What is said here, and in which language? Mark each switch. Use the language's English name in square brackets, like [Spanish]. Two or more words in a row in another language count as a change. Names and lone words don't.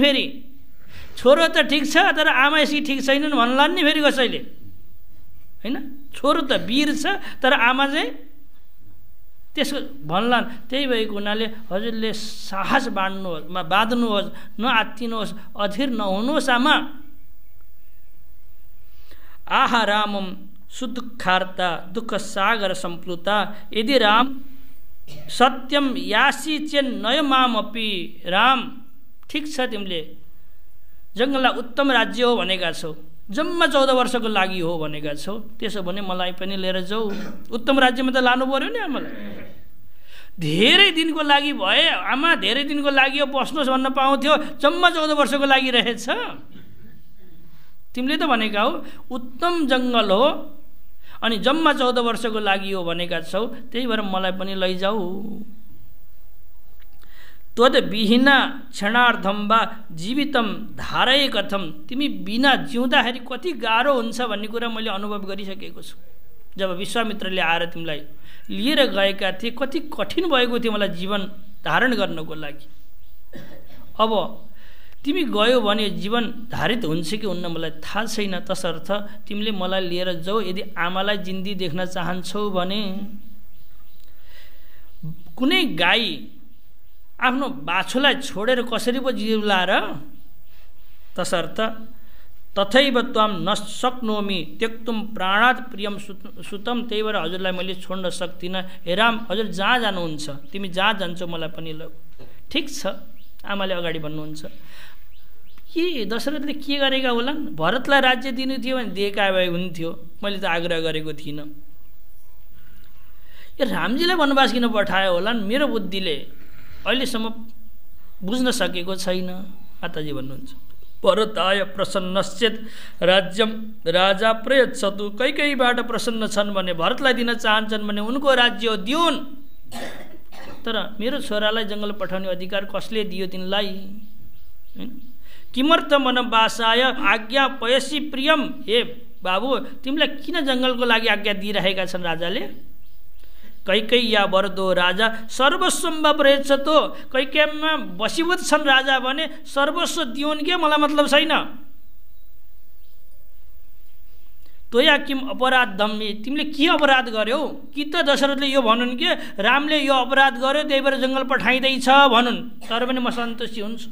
[Nepali] फेरि छोरो त ठिक छ तर आमा यसरी ठिक छैनन् भन्ला नि फेरि कसैले, होइन? छोरो त वीर छ तर आमा चाहिँ त्यसको भन्लान्। त्यही भएको हुनाले हजुरले साहस बाँध्नुहोस्, नआत्तिनुहोस्, अधीर नहुनुहोस् आमा। [Sanskrit] आहा रामम सुदुःखार्ता दुःख सागर सम्प्लुता यदि राम सत्यम यासी चेन्नय मामपि। [Nepali] राम ठिक छ, तिमीले जङ्गललाई उत्तम राज्य हो भनेका छौ, जम्मा 14 वर्षको लागि हो भनेका छौ, त्यसो भने मलाई पनि लिएर जाऊ। उत्तम राज्यमा त लानु पर्यो नि आमालाई। धेरै दिनको लागि भए आमा, धेरै दिनको लागि हो बस्नुहोस् भन्न पाउँथ्यो, जम्मा 14 वर्षको लागि रहेछ। तिमीले त भनेका हो उत्तम जङ्गल हो अनि जम्मा 14 वर्षको लागि हो भनेका छौ, त्यही भएर मलाई पनि लैजाऊ। [Sanskrit] त्वद्विहीना क्षणार्धम वा जीवितम धारय कथम, [Nepali] तिमी बिना जिउँदाखेरि कति गाह्रो हुन्छ भन्ने कुरा मैले अनुभव गरिसकेको छु। जब विश्वामित्रले आएर तिमीलाई लिएर गएका थिए कति कठिन भएको थियो मलाई जीवन धारण गर्नको लागि। अब तिमी गयो भने जीवन धारित हुन्छ कि हुन्न मलाई थाहा छैन, तसर्थ तिमीले मलाई लिएर जाऊ। यदि आमालाई जिन्दी देख्न चाहन्छौ भने कुनै गाई आफ्नो बाछुलाई छोडेर कसरी पो जिउला र, तसर्थ [Sanskrit] तथैव त्वाम न शक्नोमि त्यक्तुम प्राणात् प्रियम सुतम, [Nepali] त्यही भएर हजुरलाई मैले छोड्न सक्दिनँ। हे राम, हजुर जहाँ जानुहुन्छ तिमी जहाँ जान्छौ मलाई पनि लौ। ठिक छ, आमाले अगाडि भन्नुहुन्छ। के दशरथले के गरेका होलान्? भरतलाई राज्य दिनु थियो भने दिएका भए हुन्थ्यो, मैले त आग्रह गरेको थिइनँ। यो रामजीलाई वनवास किन पठायो होलान्? मेरो बुद्धिले अहिलेसम्म बुझ्न सकेको छैन। माताजी भन्नुहुन्छ [Sanskrit] भरताय प्रसन्नश्चेत राज्यम राजा प्रयच्छतु, [Nepali] कैकैबाट प्रसन्न छन् भने, भरतलाई दिन चाहन्छन् भने उनको राज्य दिउन्। तर मेरो छोरालाई जङ्गल पठाउने अधिकार कसले दियो तिनलाई? [Sanskrit] किमर्थ वनवासाय आज्ञा पयसी प्रियम, [Nepali] हे बाबु तिमीलाई किन जङ्गलको लागि आज्ञा दिइरहेका छन् राजाले? [Sanskrit] कैकैया वरदो राजा सर्वस्वम वा प्रयच्छतो, [Nepali] कैकैयामा बसीभूत छन् राजा भने सर्वस्व दिउन् के, मलाई मतलब छैन। [Sanskrit] तोया किम अपराधम, [Nepali] तिमीले के अपराध गर्यौ? कि त दशरथले यो भनुन् कि रामले यो अपराध गर्यो त्यही भएर जङ्गल पठाइँदैछ भनुन्, तर पनि म सन्तुष्टि हुन्छु।